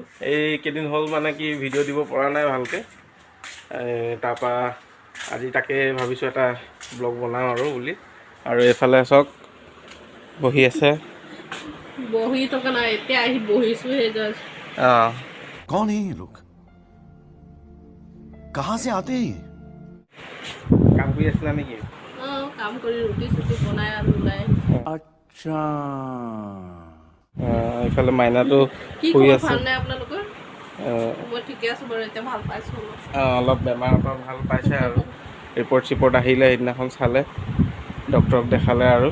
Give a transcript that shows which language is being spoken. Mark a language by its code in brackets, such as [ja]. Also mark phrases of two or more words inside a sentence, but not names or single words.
[as] এইকেইদিন হ'ল মানে কি ভিডিঅ' দিব পৰা নাই ভালকৈ। তাৰপৰা আজি তাকে ভাবিছোঁ এটা ব্লগ বনাওঁ আৰু বুলি। আৰু এইফালে চাওক বহি আছে। বহি থকা নাই, এতিয়া আহি বহিছোঁ হে জাষ্ট। অঁ, [hi] कौन है ये लोग? कहाँ से आते हैं ये? [as] কাম কৰি আছিলা নেকি? কাম কৰি ৰুটি চুটি বনাই আৰু ওলাই আহিছোঁ। अच्छा এইফালে মাইনাটো কি শুই খবৰ, আছে। ভাল নাই আপোনালোকৰ? মই ঠিকে আছোঁ বাৰু, এতিয়া ভাল পাইছোঁ অলপ। অলপ বেমাৰৰ পৰা ভাল পাইছে আৰু ৰিপৰ্ট চিপৰ্ট আহিলে সেইদিনাখন চালে, ডক্টৰক দেখালে আৰু